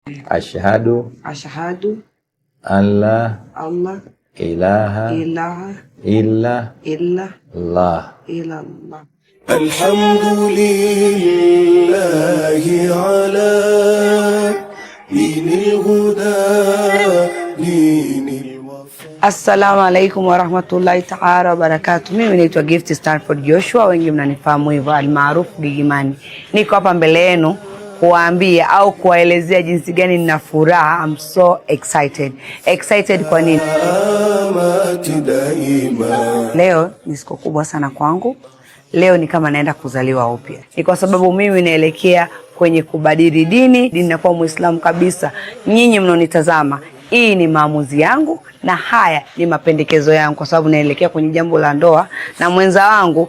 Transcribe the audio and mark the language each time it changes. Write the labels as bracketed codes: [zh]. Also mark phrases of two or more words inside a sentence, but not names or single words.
[ar] أشهد أن لا إله إلا الله. الحمد لله على دين الهدى دين الوفا. السلام عليكم ورحمة الله تعالى وبركاته. [sw] Mimi naitwa Gift Stanford Joshua, wengi mnanifahamu hivyo, almaarufu Gigimani. Niko hapa mbele yenu kuwaambia au kuwaelezea jinsi gani nina furaha. [en] I'm so excited. Excited [sw] kwa nini? Leo ni siku kubwa sana kwangu. Leo ni kama naenda kuzaliwa upya. Ni kwa sababu mimi naelekea kwenye kubadili dini na kuwa Muislamu kabisa. Nyinyi mnaonitazama, hii ni maamuzi yangu na haya ni mapendekezo yangu, kwa sababu naelekea kwenye jambo la ndoa na mwenza wangu.